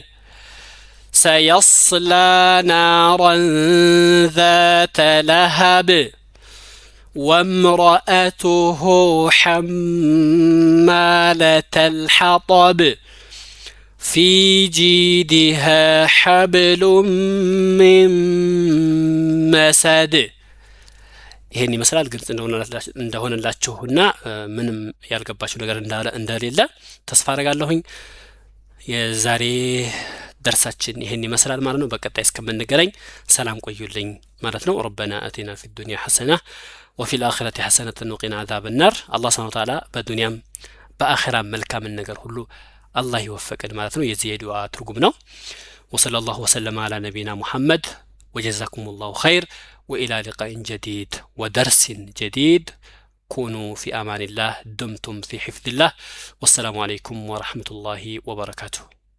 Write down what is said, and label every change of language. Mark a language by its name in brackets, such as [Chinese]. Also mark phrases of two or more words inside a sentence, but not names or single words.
[Arabic] سيصلى نارا ذات لهب وامرأته حمالة الحطب في جيدها حبل من مسد [Amharic] ይሄን ይመስላል ግልጽ እንደሆነላችሁና ምንም ያልገባችሁ ነገር እንደሌለ ተስፋ አደርጋለሁኝ የዛሬ درساتችን ይሄን ይመስላል ማለት ነው በቀጣይ እስከምንገናኝ ሰላም ቆዩልኝ ማለት ነው [Arabic] ربنا آتنا في الدنيا حسنة وفي الآخرة حسنة وقنا عذاب النار الله سبحانه وتعالى [Amharic] በዱንያም በአኺራም መልካም ነገር ሁሉ አላህ ይወፍቀን ማለት ነው የዚህ ዱዓ ትርጉም ነው [Arabic] وصلى الله وسلم على نبينا محمد وجزاكم الله خير وإلى لقاء جديد ودرس جديد كونوا في أمان الله دمتم في حفظ الله والسلام عليكم ورحمة الله وبركاته